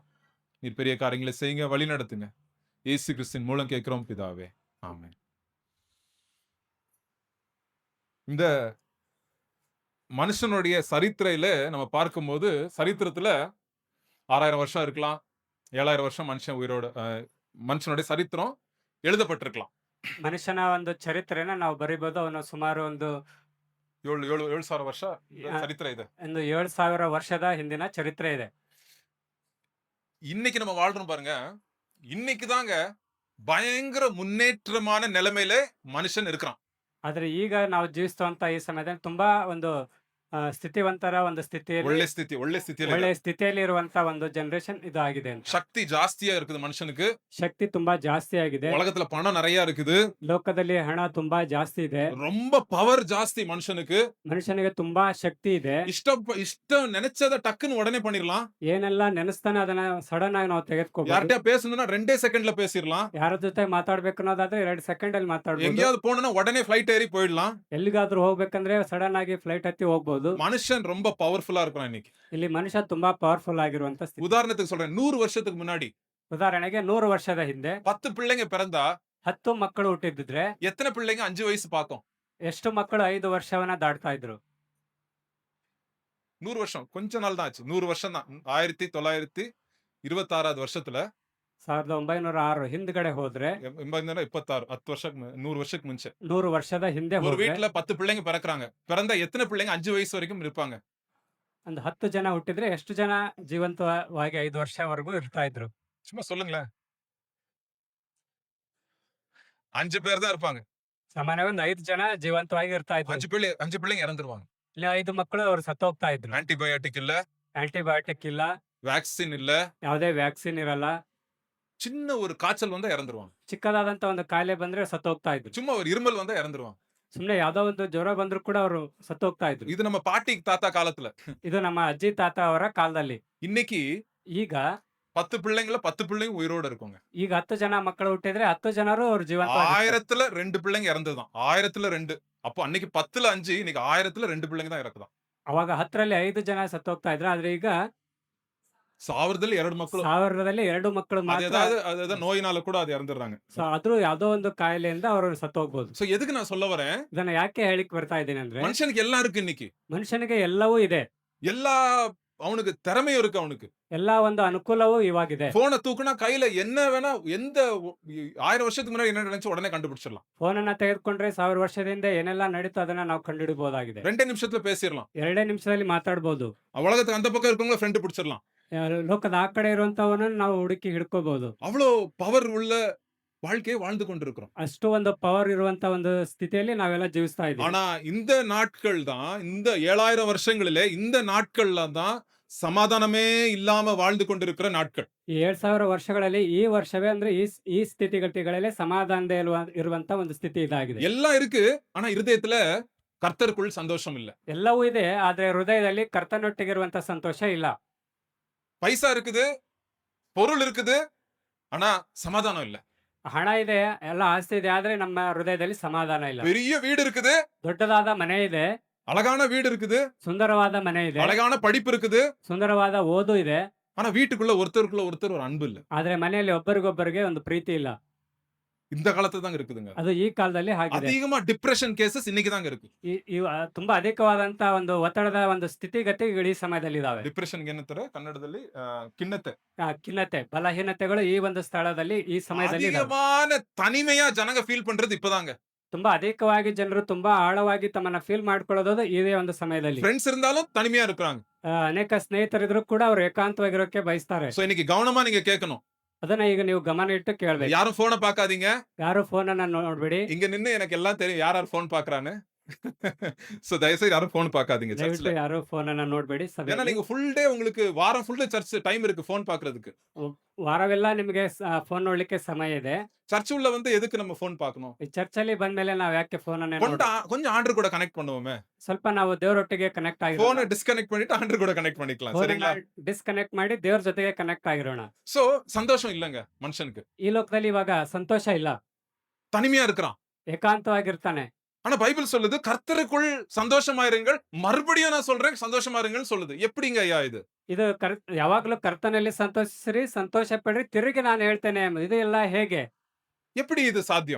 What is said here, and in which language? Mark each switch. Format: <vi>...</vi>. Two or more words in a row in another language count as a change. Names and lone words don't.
<ta>நீர் பெரிய காரியங்களை செய்யுங்க, வழி நடத்துங்க. இயேசு கிறிஸ்துவின் மூலம் கேட்கிறோம் பிதாவே, ஆமென். இந்த மனுஷனுடைய சரித்திரையில நம்ம பார்க்கும்போது, சரித்திரத்துல 6000 வருஷம் இருக்கலாம், 7000 வருஷம் மனுஷன் உயிரோட மனுஷனுடைய சரித்திரம் எழுதப்பட்டிருக்கலாம்.</ta> <kn>ಮನುಷ್ಯನ ಒಂದು ಚರಿತ್ರೆನ ನಾವು ಬರಿಬಹುದು. ಅವನು ಸುಮಾರು ಒಂದು 7,000 ವರ್ಷ ಆ,</kn> <ta>சரித்திர இது.</ta> <kn>ಒಂದು 7,000 ವರ್ಷದ ಹಿಂದಿನ ಚರಿತ್ರೆ ಇದೆ.</kn> <ta>இன்னைக்கு நம்ம வாழ்றோம் பாருங்க. இன்னைக்கு தாங்க பயங்கர முன்னேற்றமான நிலைமையில மனுஷன் இருக்கிறான்.</ta> <kn>ಆದ್ರೆ ಈಗ ನಾವು ಜೀವಿಸುವಂತ ಈ ಸಮಯದಲ್ಲಿ ತುಂಬಾ ಒಂದು ಸ್ಥಿತಿವಂತರ ಒಂದು ಸ್ಥಿತಿಯಲ್ಲಿ, ಒಳ್ಳೆ ಸ್ಥಿತಿಯಲ್ಲಿ ಒಳ್ಳೆ ಸ್ಥಿತಿಯಲ್ಲಿ ಇರುವಂತ ಒಂದು ಜನರೇಷನ್ ಇದು ಆಗಿದೆ ಅಂತ.</kn> <ta>சக்தி ஜாஸ்தியா இருக்குது மனுஷனுக்கு.</ta> <kn>ಶಕ್ತಿ ತುಂಬಾ ಜಾಸ್ತಿ ಆಗಿದೆ.</kn> <ta>உலகத்துல பணம் நிறைய இருக்குது.</ta> <kn>ಲೋಕದಲ್ಲಿ ಹಣ ತುಂಬಾ ಜಾಸ್ತಿ ಇದೆ.</kn> <ta>ரொம்ப பவர் ஜாஸ்தி மனுஷனுக்கு.</ta> <kn>ಮನುಷ್ಯನಿಗೆ ತುಂಬಾ ಶಕ್ತಿ ಇದೆ.</kn> <ta>இஷ்டம் நினைச்சத டக்குன்னு உடனே பண்ணிரலாம்.</ta> <kn>ಏನೆಲ್ಲ ನೆನೆಸ್ತಾನೆ ಅದನ್ನ ಸಡನ್ ಆಗಿ ನಾವು ತೆಗೆದುಕೋಬಹುದು.</kn> <ta>யார்கிட்ட பேசணும்னா 2 செகண்ட்ல பேசிரலாம்.</ta> <kn>ಯಾರ ಜೊತೆ ಮಾತಾಡ್ಬೇಕು ಅನ್ನೋದಾದ್ರೆ 2 ಸೆಕೆಂಡ್ ಅಲ್ಲಿ ಮಾತಾಡ್ಬೋದು.</kn> <ta>எங்கேயாவது போகணும்னா உடனே ஃளைட் ஏறி போயிடலாம்.</ta> <kn>ಎಲ್ಲಿಗಾದ್ರೂ ಹೋಗ್ಬೇಕಂದ್ರೆ ಸಡನ್ ಆಗಿ ಫ್ಲೈಟ್ ಹತ್ತಿ ಹೋಗ್ಬೋದು.</kn> <ta>மனுஷன் ரொம்ப பவர்ஃபுல்லா இருக்கிறான் இன்னைக்கு.</ta> <kn>ಇಲ್ಲಿ ಮನುಷ್ಯ ತುಂಬಾ ಪವರ್ಫುಲ್ ಆಗಿರುವಂತ ಸ್ಥಿತಿ.</kn> <ta>உதாரணத்துக்கு சொல்றேன், 100 வருஷத்துக்கு முன்னாடி</ta> <kn>ಉದಾಹರಣೆಗೆ 100 ವರ್ಷದ ಹಿಂದೆ</kn> <ta>10 பிள்ளைங்க பிறந்தா</ta> <kn>10 ಮಕ್ಕಳು ಹುಟ್ಟಿದ್ರೆ</kn> <ta>எத்தனை பிள்ளைங்க 5 வயசு பார்த்தோம்?</ta> <kn>ಎಷ್ಟು ಮಕ್ಕಳು 5 ವರ್ಷವನ್ನ ದಾಟ್ತಾ ಇದ್ರು?</kn> <ta>100 வருஷம் கொஞ்ச நாள் தான் ஆச்சு. 100 வருஷம் தான். 1926வது வருஷத்துல</ta> <kn>1906 ಹಿಂದ್ಗಡೆ ಹೋದ್ರೆ</kn> <ta>26 10 வருஷம் 100 வருஷத்துக்கு முன்ன</ta> <kn>100 ವರ್ಷದ ಹಿಂದೆ</kn> <ta>ஒரு</ta> <kn>ಹೋದ್ರೆ</kn> <ta>வீட்டுல 10 பிள்ளைங்க பிறக்குறாங்க. பிறந்தா எத்தனை பிள்ளைங்க 5 வயசு வரைக்கும் இருப்பாங்க?</ta> <kn>ಒಂದು 10 ಜನ ಹುಟ್ಟಿದ್ರೆ ಎಷ್ಟು ಜನ ಜೀವಂತವಾಗಿ 5 ವರ್ಷವರೆಗೂ ಇರ್ತಾ ಇದ್ರು?</kn> <ta>சும்மா சொல்லுங்களேன். 5 பேர் தான் இருப்பாங்க.</ta> <kn>ಸಾಮಾನ್ಯವಾಗಿ ಒಂದು 5 ಜನ ಜೀವಂತವಾಗಿ ಇರ್ತಾ ಇದ್ರು.</kn> <ta>5 பிள்ளைங்க இறந்துருவாங்க.</ta> <kn>ಇಲ್ಲಿ 5 ಮಕ್ಕಳು ಅವ್ರು ಸತ್ತೋಗ್ತಾ ಇದ್ರು.</kn> <ta>ஆன்டிபயோட்டிக் இல்ல,</ta> <kn>ಆಂಟಿಬಯೋಟಿಕ್ ಇಲ್ಲ,</kn> <ta>வேக்சின் இல்ல,</ta> <kn>ಯಾವುದೇ ವ್ಯಾಕ್ಸಿನ್ ಇರಲ್ಲ.</kn> <ta>சின்ன ஒரு காய்ச்சல் வந்தா இறந்துருவாங்க.</ta> <kn>ಚಿಕ್ಕದಾದಂತ ಒಂದು ಕಾಯಿಲೆ ಬಂದ್ರೆ ಸತ್ತೋಗ್ತಾ ಇದ್ರು.</kn> <ta>சும்மா ஒரு இருமல் வந்தா இறந்துருவாங்க.</ta> <kn>ಸುಮ್ನೆ ಯಾವ್ದೋ ಒಂದು ಜ್ವರ ಬಂದ್ರು ಕೂಡ ಅವರು ಸತ್ತೋಗ್ತಾ ಇದ್ರು.</kn> <ta>இது நம்ம பாட்டி தாத்தா காலத்துல.</ta> <kn>ಇದು ನಮ್ಮ ಅಜ್ಜಿ ತಾತ ಅವರ ಕಾಲದಲ್ಲಿ.</kn> <ta>இன்னைக்கு</ta> <kn>ಈಗ</kn> <ta>10 பிள்ளைங்கள 10 பிள்ளைங்க உயிரோட இருக்குங்க.</ta> <kn>ಈಗ 10 ಜನ ಮಕ್ಕಳು ಹುಟ್ಟಿದ್ರೆ 10 ಜನರು ಅವ್ರು ಜೀವಂತವಾಗಿ</kn> <ta>1000த்துல 2 பிள்ளைங்க இறந்ததுதான். 1000த்துல 2. அப்போ அன்னைக்கு 10ல 5, இன்னைக்கு 1000த்துல 2 பிள்ளைங்க தான் இறக்குதாம்.</ta> <kn>ಅವಾಗ 10ರಲ್ಲಿ 5 ಜನ ಸತ್ತೋಗ್ತಾ ಇದ್ರು. ಆದ್ರೆ ಈಗ 1000ದಲ್ಲಿ 2 ಮಕ್ಕಳು. 1000ದಲ್ಲಿ 2 ಮಕ್ಕಳು</kn> <ta>அது</ta> <kn>ಮಾತ್ರ.</kn> <ta>ஏதாவது நோயினால கூட அது இறந்துடுறாங்க.</ta> <kn>ಸೊ ಆದ್ರೂ ಯಾವ್ದೋ ಒಂದು ಕಾಯಿಲೆಯಿಂದ ಅವರು ಸತ್ತೋಗ್ಬೋದು.</kn> <ta>சோ எதுக்கு நான் சொல்ல வரேன்?</ta> <kn>ಇದನ್ನ ಯಾಕೆ ಹೇಳಿಕ್ ಬರ್ತಾ ಇದ್ದೀನಿ ಅಂದ್ರೆ,</kn> <ta>மனுஷனுக்கு எல்லாம் இருக்கு இன்னைக்கு.</ta> <kn>ಮನುಷ್ಯನಿಗೆ ಎಲ್ಲವೂ ಇದೆ.</kn> <ta>எல்லா அவனுக்கு திறமையும் இருக்கு அவனுக்கு.</ta> <kn>ಎಲ್ಲಾ ಒಂದು ಅನುಕೂಲವೂ ಇವಾಗಿದೆ.</kn> <ta>போனை தூக்குனா கையில என்ன வேணா, எந்த 1000 வருஷத்துக்கு முன்னாடி என்ன நினைச்சு உடனே கண்டுபிடிச்சிடலாம்.</ta> <kn>ಫೋನನ್ನ ತೆಗೆದುಕೊಂಡ್ರೆ 1000 ವರ್ಷದಿಂದ ಏನೆಲ್ಲ ನಡೀತು ಅದನ್ನ ನಾವು ಕಂಡುಹಿಡಿಯಬಹುದಾಗಿದೆ.</kn> <ta>2 நிமிஷத்துல பேசிடலாம்.</ta> <kn>2 ನಿಮಿಷದಲ್ಲಿ ಮಾತಾಡ್ಬೋದು.</kn> <ta>உலகத்துக்கு அந்த பக்கம் இருக்கவங்க ஃப்ரெண்ட் பிடிச்சிடலாம்.</ta> <kn>ಲೋಕದ ಆ ಕಡೆ ಇರುವಂತವನ್ನ ನಾವು ಹುಡುಕಿ ಹಿಡ್ಕೋಬಹುದು.</kn> <ta>அவ்வளோ பவர் உள்ள வாழ்க்கையை வாழ்ந்து கொண்டிருக்கிறோம்.</ta> <kn>ಅಷ್ಟು ಒಂದು ಪವರ್ ಇರುವಂತ ಒಂದು ಸ್ಥಿತಿಯಲ್ಲಿ ನಾವೆಲ್ಲ ಜೀವಿಸ್ತಾ ಇದ್ದೀವಿ.</kn> <ta>ஆனா இந்த நாட்கள் தான், இந்த 7000 வருஷங்களிலே இந்த நாட்கள்ல தான் சமாதானமே இல்லாம வாழ்ந்து கொண்டிருக்கிற நாட்கள்.</ta> <kn>ಈ 2000 ವರ್ಷಗಳಲ್ಲಿ ಈ ವರ್ಷವೇ ಅಂದ್ರೆ ಈ ಸ್ಥಿತಿಗತಿಗಳಲ್ಲಿ ಸಮಾಧಾನದ ಇರುವಂತ ಒಂದು ಸ್ಥಿತಿ ಇದಾಗಿದೆ.</kn> <ta>எல்லாம் இருக்கு, ஆனா இருதயத்துல கர்த்தருக்குள் சந்தோஷம் இல்ல.</ta> <kn>ಎಲ್ಲವೂ ಇದೆ, ಆದ್ರೆ ಹೃದಯದಲ್ಲಿ ಕರ್ತನೊಟ್ಟಿಗಿರುವಂತ ಸಂತೋಷ ಇಲ್ಲ.</kn> <ta>பைசா இருக்குது, பொருள் இருக்குது, ஆனா சமாதானம் இல்ல.</ta> <kn>ಹಣ ಇದೆ, ಎಲ್ಲ ಆಸ್ತಿ ಇದೆ, ಆದ್ರೆ ನಮ್ಮ ಹೃದಯದಲ್ಲಿ ಸಮಾಧಾನ ಇಲ್ಲ.</kn> <ta>பெரிய வீடு இருக்குது,</ta> <kn>ದೊಡ್ಡದಾದ ಮನೆ ಇದೆ,</kn> <ta>அழகான வீடு இருக்குது,</ta> <kn>ಸುಂದರವಾದ ಮನೆ ಇದೆ,</kn> <ta>அழகான படிப்பு இருக்குது,</ta> <kn>ಸುಂದರವಾದ ಓದು ಇದೆ,</kn> <ta>ஆனா வீட்டுக்குள்ள ஒருத்தருக்குள்ள ஒருத்தர் ஒரு அன்பு இல்ல.</ta> <kn>ಆದ್ರೆ ಮನೆಯಲ್ಲಿ ಒಬ್ಬರಿಗೊಬ್ಬರಿಗೆ ಒಂದು ಪ್ರೀತಿ ಇಲ್ಲ.</kn> <ta>இந்த காலத்துல தாங்க இருக்குதுங்க.</ta> <kn>ಅದು ಈ ಕಾಲದಲ್ಲಿ ಆಗಿದೆ.</kn> <ta>அதிகமா</ta> <en>depression cases</en> <ta>இன்னைக்கு தாங்க இருக்கு.</ta> <kn>ತುಂಬಾ ಅಧಿಕವಾದಂತ ಒಂದು ಒತ್ತಡದ ಒಂದು ಸ್ಥಿತಿಗತಿಗಳು ಈ ಸಮಯದಲ್ಲಿ ಇದಾವೆ. ಡಿಪ್ರೆಷನ್ ಏನಂತಾರೆ ಕನ್ನಡದಲ್ಲಿ ಖಿನ್ನತೆ. ಖಿನ್ನತೆ, ಬಲಹೀನತೆಗಳು ಈ ಒಂದು ಸ್ಥಳದಲ್ಲಿ ಈ ಸಮಯದಲ್ಲಿ ಇದಾವೆ.</kn> <ta>அதிகமான தனிமையா ஜனங்க ஃபீல் பண்றது இப்பதாங்க.</ta> <kn>ತುಂಬಾ ಅಧಿಕವಾಗಿ ಜನರು ತುಂಬಾ ಆಳವಾಗಿ ತಮ್ಮನ್ನ ಫೀಲ್ ಮಾಡ್ಕೊಳ್ಳೋದು ಇದೇ ಒಂದು ಸಮಯದಲ್ಲಿ.</kn> <ta>ஃப்ரெண்ட்ஸ் இருந்தாலும் தனிமையா இருக்கிறாங்க.</ta> <kn>ಅನೇಕ ಸ್ನೇಹಿತರಿದ್ರು ಕೂಡ ಅವ್ರು ಏಕಾಂತವಾಗಿರೋಕೆ ಬಯಸ್ತಾರೆ.</kn> <ta>சோ இன்னைக்கு கவனமா நீங்க கேட்கணும்.</ta> <kn>ಅದನ್ನ ಈಗ ನೀವು ಗಮನ ಇಟ್ಟು ಕೇಳ್ಬೇಕು.</kn> <ta>யாரும் போனை பார்க்காதீங்க.</ta> <kn>ಯಾರು ಫೋನ್ ಅನ್ನ ನೋಡ್ಬೇಡಿ.</kn> <ta>இங்க நின்னு எனக்கு எல்லாம் தெரியும் யார் யார் போன் பாக்குறான்னு. சோ தயவுசெய்து யாரும் போன் பார்க்காதீங்க</ta> <kn>ದಯವಿಟ್ಟು</kn> <ta>சர்ச்ல.</ta> <kn>ಯಾರು ಫೋನ್ ಅನ್ನ ನೋಡ್ಬೇಡಿ</kn> <ta>ஏன்னா</ta> <kn>ಸಭೆಯಲ್ಲಿ.</kn> <ta>நீங்க</ta> <en>full day</en> <ta>உங்களுக்கு வாரம்</ta> <en>full church time</en> <ta>இருக்கு போன் பாக்குறதுக்கு.</ta> <kn>ವಾರವೆಲ್ಲ ನಿಮಗೆ ಫೋನ್ ನೋಡ್ಲಿಕ್ಕೆ ಸಮಯ ಇದೆ.</kn> <ta>சர்ச் உள்ள வந்து எதுக்கு நம்ம போன் பார்க்கணும்?</ta> <kn>ಈ ಚರ್ಚಲ್ಲಿ ಬಂದ್ಮೇಲೆ ನಾವ್ ಯಾಕೆ ಫೋನ್ ಅನ್ನ</kn> <ta>கொஞ்சம் ஆண்டர் கூட கனெக்ட் பண்ணுவோமே.</ta> <kn>ಸ್ವಲ್ಪ ನಾವು ದೇವರೊಟ್ಟಿಗೆ ಕನೆಕ್ಟ್ ಆಗಿರೋಣ.</kn> <ta>போனை டிஸ்கனெக்ட் பண்ணிட்டு ஆண்டர் கூட கனெக்ட் பண்ணிக்கலாம். சரிங்களா?</ta> <kn>ಡಿಸ್ಕನೆಕ್ಟ್ ಮಾಡಿ ದೇವ್ರ ಜೊತೆಗೆ ಕನೆಕ್ಟ್ ಆಗಿರೋಣ.</kn> <ta>சோ சந்தோஷம் இல்லங்க மனுஷனுக்கு.</ta> <kn>ಈ ಲೋಕದಲ್ಲಿ ಇವಾಗ ಸಂತೋಷ ಇಲ್ಲ,</kn> <ta>தனிமையா இருக்கிறான்.</ta> <kn>ಏಕಾಂತವಾಗಿರ್ತಾನೆ.</kn> <ta>ஆனா பைபிள் சொல்லுது கர்த்தருக்குள் சந்தோஷமாயிருங்கள். மறுபடியும் நான் சொல்றேன் சந்தோஷமாயிருங்கள்னு சொல்லுது. எப்படிங்க ஐயா இது?</ta> <kn>ಇದು ಯಾವಾಗ್ಲೂ ಕರ್ತನಲ್ಲಿ ಸಂತೋಷಿಸಿರಿ, ಸಂತೋಷ ಪಡ್ರಿ, ತಿರುಗಿ ನಾನು ಹೇಳ್ತೇನೆ. ಇದು ಎಲ್ಲ ಹೇಗೆ?</kn> <ta>எப்படி இது சாத்தியம்?</ta>